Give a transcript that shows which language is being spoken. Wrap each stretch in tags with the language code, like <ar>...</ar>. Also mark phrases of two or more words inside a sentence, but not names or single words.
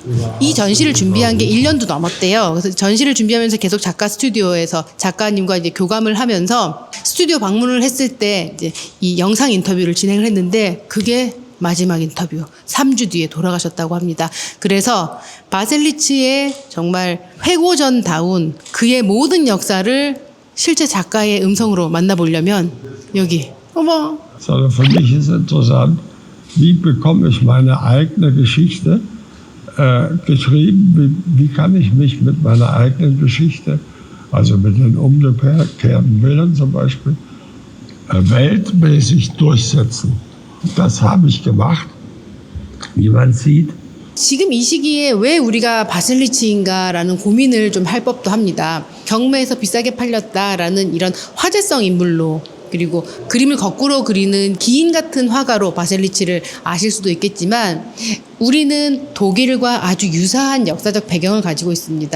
<ko>이 전시를 준비한 게 1년도 넘었대요. 그래서 전시를 준비하면서 계속 작가 스튜디오에서 작가님과 이제 교감을 하면서 스튜디오 방문을 했을 때 이제 이 영상 인터뷰를 진행을 했는데 그게 마지막 인터뷰 3주 뒤에 돌아가셨다고 합니다. 그래서 바셀리치의 정말 회고전다운 그의 모든 역사를 실제 작가의 음성으로 만나보려면 여기 어머.</ko> <de>Sondern für mich ist interessant, wie bekomme ich meine eigene Geschichte geschrieben, wie kann ich mich mit meiner eigenen Geschichte, also mit den umgekehrten Bildern zum Beispiel, weltmäßig durchsetzen. Das habe ich gemacht, wie man sieht.</de> <ko>지금 이 시기에 왜 우리가 바셀리치인가라는 고민을 좀 할 법도 합니다. 경매에서 비싸게 팔렸다라는 이런 화제성 인물로 그리고 그림을 거꾸로 그리는 기인 같은 화가로 바셀리치를 아실 수도 있겠지만 우리는 독일과 아주 유사한 역사적 배경을 가지고 있습니다.</ko>